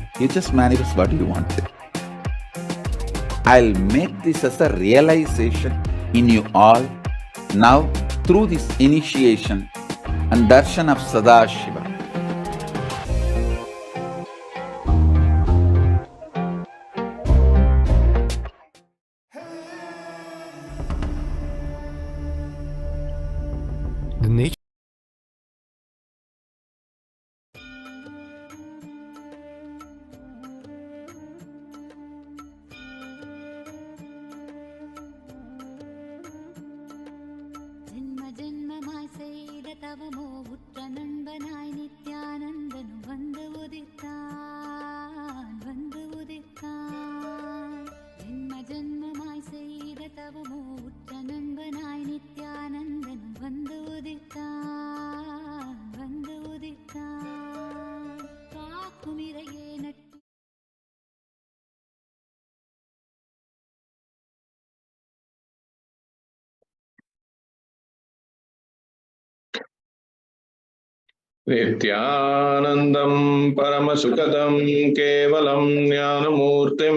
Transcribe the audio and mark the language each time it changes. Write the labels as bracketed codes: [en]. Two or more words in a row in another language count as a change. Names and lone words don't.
[en] You just manifest what you want. I'll make this as a realization in you all now through this initiation and darshan of Sadashiva. The nature [ta] ஜென்ம ஜென்மமாய் செய்த தவமோ உற்ற நண்பனாய் நித்யானந்தனும் வந்து உதித்தான் ஜென்ம ஜென்மமாய் செய்த தவமோ உற்ற நண்பனாய் நித்யானந்தனும் வந்து உதித்தான் காக்கும் இறையே நட்டு [sa] नित्यानन्दं परमसुखदं केवलं ज्ञानमूर्तिं